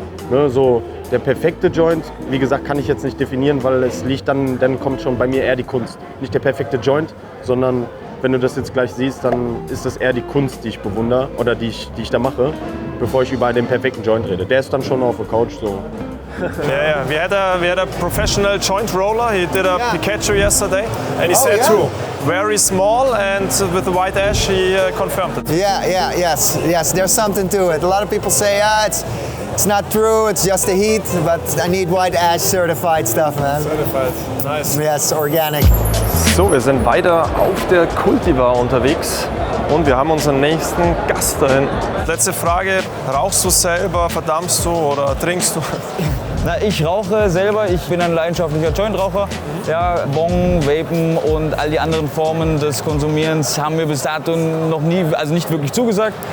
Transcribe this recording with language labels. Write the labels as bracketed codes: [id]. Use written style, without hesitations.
[de] Ne, so der perfekte Joint, wie gesagt, kann ich jetzt nicht definieren, weil es liegt dann kommt schon bei mir eher die Kunst. Nicht der perfekte Joint, sondern wenn du das jetzt gleich siehst, dann ist das eher die Kunst, die ich bewundere oder die ich da mache, bevor ich über den perfekten Joint rede. Der ist dann schon auf der Couch so. [en] Yeah. We had a professional joint roller. He did a Pikachu yesterday, and he said too, very small, and with the white ash, he confirmed it. Yes. There's something to it. A lot of people say, it's not true. It's just the heat, but I need white ash certified stuff, man. Certified, nice. Yes, organic. [de] So, wir sind weiter auf der Cultivar unterwegs und wir haben unseren nächsten Gast da hinten. Letzte Frage, rauchst du selber, verdammst du oder trinkst du? Na, ich rauche selber, ich bin ein leidenschaftlicher Jointraucher. Ja, Bong, Vapen und all die anderen Formen des Konsumierens haben mir bis dato noch nie, also nicht wirklich zugesagt.